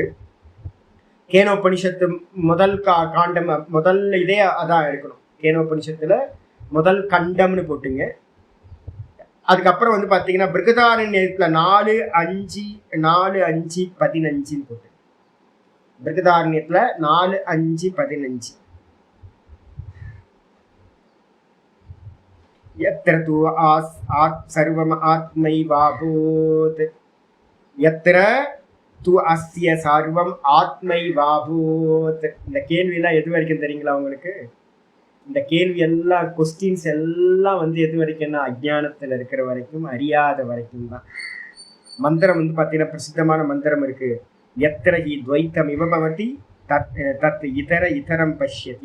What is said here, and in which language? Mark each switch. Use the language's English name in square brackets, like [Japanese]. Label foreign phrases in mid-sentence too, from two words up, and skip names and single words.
[Tamil] கேனோபனிஷத்து முதல் காண்டம், முதல் இதே அதான் இருக்கணும். கேனோபனிஷத்துல முதல் கண்டம்னு போட்டுங்க. அதுக்கப்புறம் வந்து பாத்தீங்கன்னா பிருகதாரண்யத்துல 4:5-4:5-15 போட்டு. பிருகதாரண்யத்துல 4:5-15. [Sanskrit] यत्र तु सर्वम् आत्मैवाभूत्, यत्र तु अस्य सर्वम् आत्मैवाभूत्. [Tamil] இந்த கேள்வி எல்லாம் எது வரைக்கும் தெரியுங்களா உங்களுக்கு? இந்த கேள்வி எல்லாம் கொஸ்டின்ஸ் எல்லாம் வந்து எது வரைக்கும்னா அஜ்ஞானத்துல இருக்கிற வரைக்கும், அறியாத வரைக்கும் தான். மந்திரம் வந்து பாத்தீங்கன்னா பிரசித்தமான மந்திரம் இருக்கு. [Sanskrit] यत्र हि द्वैतम् इव भवति तत् इतरम् पश्यति.